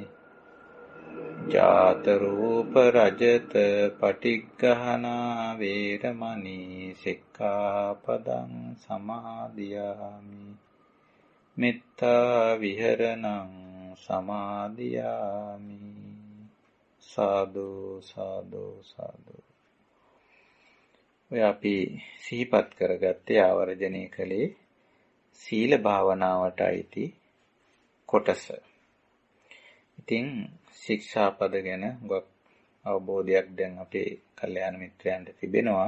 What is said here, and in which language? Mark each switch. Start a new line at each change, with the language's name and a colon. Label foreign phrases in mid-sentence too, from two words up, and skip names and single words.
Pali: ජාත රූප රජත පටිග්ගහනා වේරමණී සික්ඛාපදං සමාදියාමි. මෙත්තා විහරණං සමාදියාමි. සාදු සාදු සාදු.
Sinhala: ඔය අපි සිහිපත් කරගත්තේ ආවර්ජනය කළේ සීල භාවනාවට අයිති කොටස. ඉතින් ශික්ෂාපද ගැන ගොඩක් අවබෝධයක් දැන් අපේ කල්යාණ මිත්‍රයන්ට තිබෙනවා.